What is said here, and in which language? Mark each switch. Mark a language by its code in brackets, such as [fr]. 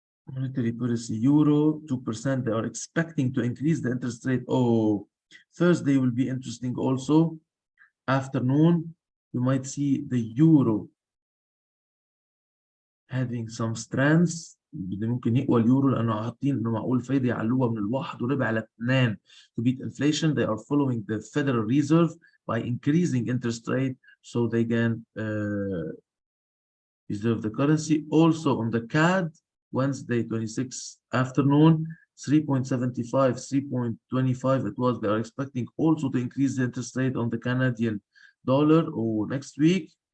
[en] Monetary policy euro 2%. They are expecting to increase the interest rate. Oh, Thursday will be interesting also. Afternoon, you might see the euro having some strands. [ar] ممكن يقوى اليورو لانه حاطين انه معقول فايده يعلوها من الواحد وربع ل2 [en] to beat inflation. They are following the Federal Reserve by increasing interest rate so they can reserve the currency. Also on the CAD, Wednesday 26 afternoon, 3.75, 3.25 it was. They are expecting also to increase the interest rate on the Canadian dollar or next week.